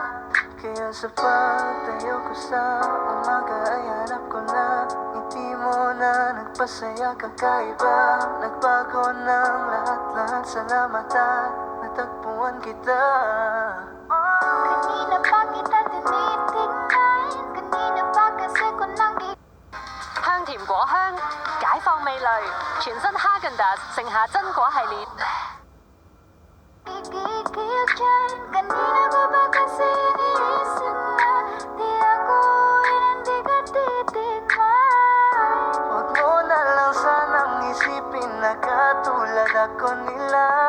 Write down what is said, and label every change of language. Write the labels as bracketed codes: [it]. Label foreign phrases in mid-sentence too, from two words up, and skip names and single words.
[tl] Kaya sa pagtayo ko sa umaga ay hanap ko na ngiti mo na nagpasaya kakaiba. Nagbago ng lahat-lahat, salamat at natagpuan kita. Kanina pa kita tinitingnan. Kanina pa kasi ko nang [zh] 香甜果香，解放味蕾，全新哈根達盛夏榛果系列。 [tl] gigigil dyan. Kanina ko ba kasi iniisip na di ako hindi ka titigman. Huwag mo na lang sanang isipin na katulad ako nila.